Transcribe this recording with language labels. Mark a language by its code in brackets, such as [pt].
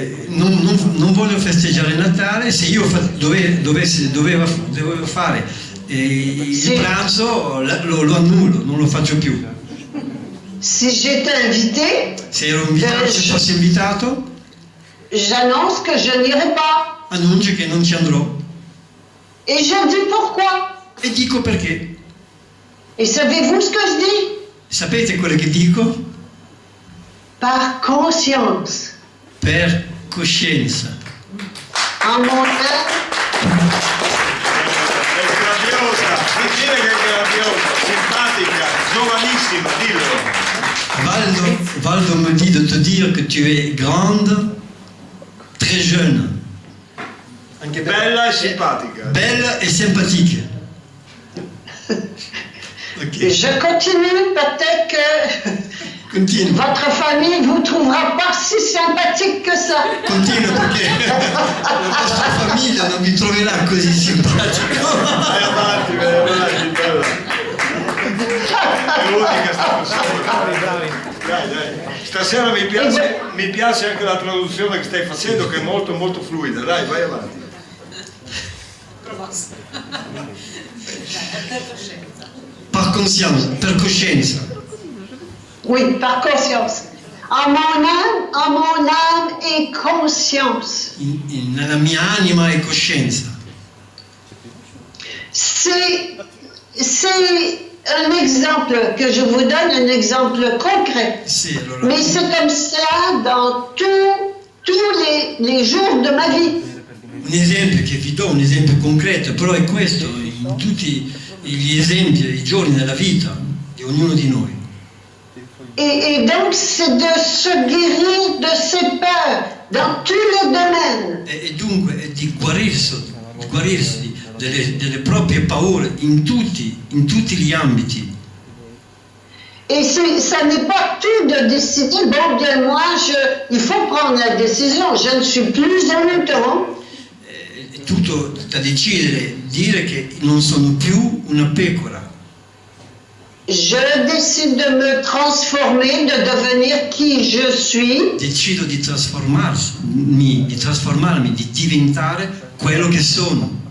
[it] Non voglio festeggiare Natale, se io dovevo fare il pranzo lo annullo, non lo faccio più. [fr] Si j'étais invité, [it] Se ero invitato, se fossi invitato, [fr] j'annonce que je n'irai pas. [it] annuncio che non ci andrò. [fr] Et je dis pourquoi. [it] E dico perché. [fr] Et savez-vous ce que je dis? [it] Sapete quello che dico? [fr] Par conscience. [it] Per coscienza. [fr] En mon âme, [it] È gradiosa, dice che è gradiosa, simpatica, giovanissima, dillo. [fr] Valdo me dit de te dire que tu es grande, très jeune. [it] Anche Bella e simpatica. Bella e simpatica. [fr] et Ok, je continue, peut-être que [it] continua. [fr] votre famille ne vous trouvera pas si sympathique que ça. [it] Continua perché la vostra famiglia non vi troverà così simpatico. Vai avanti, bella. È l'unica sta persona. Dai. Stasera mi piace anche la traduzione che stai facendo, che è molto molto fluida. Dai, vai avanti. Per coscienza. [fr] Oui, par conscience. En mon âme et conscience. [it] Nella mia anima e coscienza. [fr] C'est un exemple que je vous donne, un exemple concret. [it] Sì, allora, [fr] Mais c'est comme cela dans tous les jours de ma vie. [it] un esempio che vi do, un esempio concreto, però è questo in tutti gli esempi, i giorni della vita di ognuno di noi. [fr] Et donc, c'est de se guérir de ses peurs dans tous les domaines. [it] E dunque è di guarirsi delle proprie paure in tutti gli ambiti. [fr] Et ça n'est pas tout de décider, bon, bien, moi, il faut prendre la décision, je ne suis plus un mouton. [it] È tutto da decidere, dire che non sono più una pecora. [fr] Je décide de me transformer, de devenir qui je suis. [it] Decido di trasformarmi, di diventare quello che sono.